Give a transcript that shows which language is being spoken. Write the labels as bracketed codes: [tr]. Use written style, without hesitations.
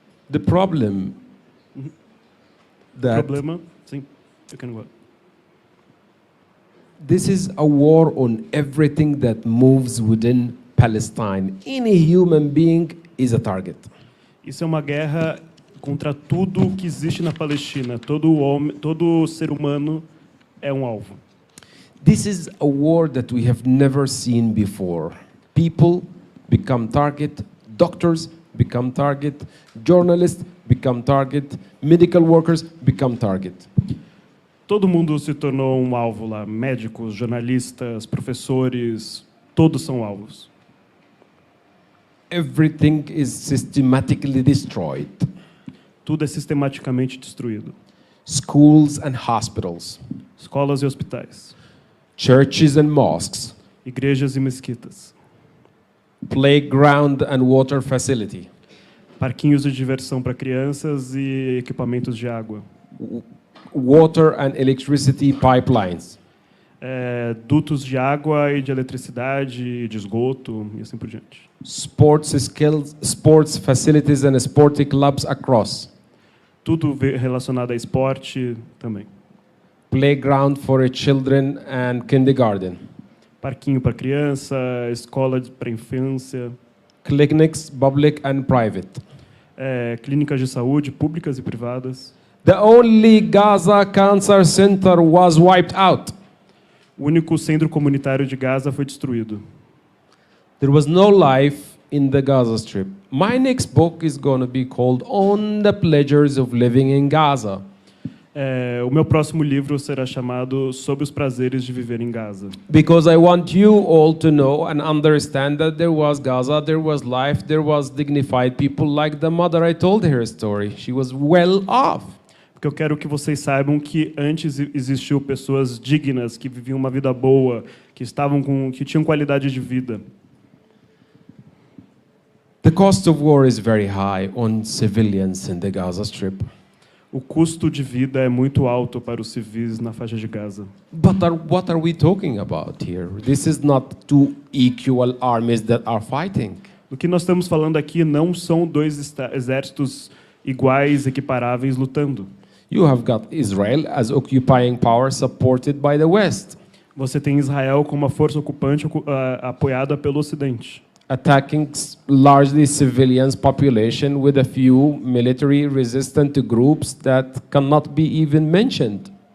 [en] The problem that [pt] Problema? Sim, [en] you can go. this is a war on everything that moves within Palestine. Any human being is a target. [pt] Isso é uma guerra contra tudo que existe na Palestina. Todo homem, todo ser humano é um alvo. [en] This is a war that we have never seen before. People become target, doctors become target, journalists become target, medical workers become target. [pt] Todo mundo se tornou um alvo lá. Médicos, jornalistas, professores, todos são alvos. [en] Everything is systematically destroyed. [pt] Tudo é sistematicamente destruído. [en] Schools and hospitals, [pt] Escolas e hospitais, [en] churches and mosques, [pt] igrejas e mesquitas, [en] playground and water facility, [pt] parquinhos de diversão para crianças e equipamentos de água, [en] water and electricity pipelines, [pt] dutos de água e de eletricidade, de esgoto e assim por diante. [en] sports skills, sports facilities and sporting clubs across, [pt] Tudo relacionado a esporte também. [en] playground for children and kindergarten, [pt] Parquinho para criança, escola para infância, [en] clinics, public and private. [pt] clínicas de saúde públicas e privadas. [en] The only Gaza Cancer Center was wiped out. [pt] O único centro comunitário de Gaza foi destruído. [en] There was no life in the Gaza Strip. My next book is going to be called On the Pleasures of Living in Gaza. [pt] O meu próximo livro será chamado Sobre os Prazeres de Viver em Gaza. [en] Because I want you all to know and understand that there was Gaza, there was life, there was dignified people like the mother I told her story. She was well off. [pt] Porque eu quero que vocês saibam que antes existiu pessoas dignas, que viviam uma vida boa, que tinham qualidade de vida. [en] The cost of war is very high on civilians in the Gaza Strip. [pt] O custo de vida é muito alto para os civis na faixa de Gaza. [en] But what are we talking about here? This is not two equal armies that are fighting. [pt] O que nós estamos falando aqui não são dois exércitos iguais, equiparáveis, lutando. [en] You have got Israel as occupying power supported by the West, [pt] Você tem Israel como uma força ocupante apoiada pelo Ocidente, [en] attacking largely civilian population with a few military resistant groups that cannot be even mentioned.